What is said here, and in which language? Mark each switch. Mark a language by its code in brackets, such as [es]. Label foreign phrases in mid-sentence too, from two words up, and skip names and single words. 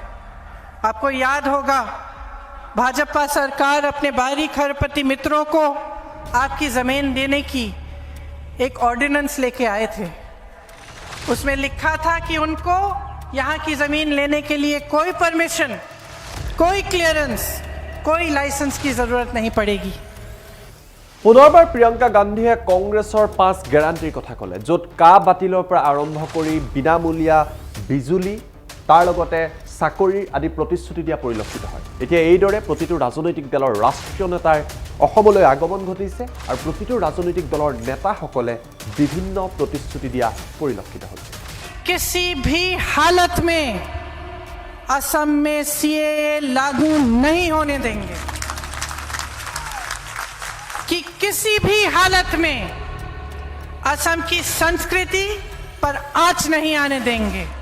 [hi] आपको याद होगा भाजपा सरकार अपने बाहरी खरबपति मित्रों को आपकी जमीन देने की एक ऑर्डिनेंस लेके आए थे। उसमें लिखा था कि उनको यहाँ की जमीन लेने के लिए कोई परमिशन, कोई क्लियरेंस, कोई लाइसेंस की जरूरत नहीं पड़ेगी। [as] পুনৰবাৰ প্ৰিয়ংকা গান্ধীয়ে কংগ্ৰেছৰ 5 গ্যাৰাণ্টিৰ কথা ক'লে, য'ত কা বাতিলৰ পৰা আৰম্ভ কৰি বিনামূলীয়া বিজুলী তাৰ লগতে চাকৰি আদি প্ৰতিশ্ৰুতি দিয়া পৰিলক্ষিত হয়। এতিয়া এইদৰে প্ৰতিটো ৰাজনৈতিক দলৰ ৰাষ্ট্ৰীয় নেতাৰ অসমলৈ আগমন ঘটিছে আৰু প্ৰতিটো ৰাজনৈতিক দলৰ নেতাসকলে বিভিন্ন প্ৰতিশ্ৰুতি দিয়া পৰিলক্ষিত হৈছে। [hi] किसी भी हालत में असम में सीएए लागू नहीं होने देंगे, कि किसी भी हालत में असम की संस्कृति पर आंच नहीं आने देंगे,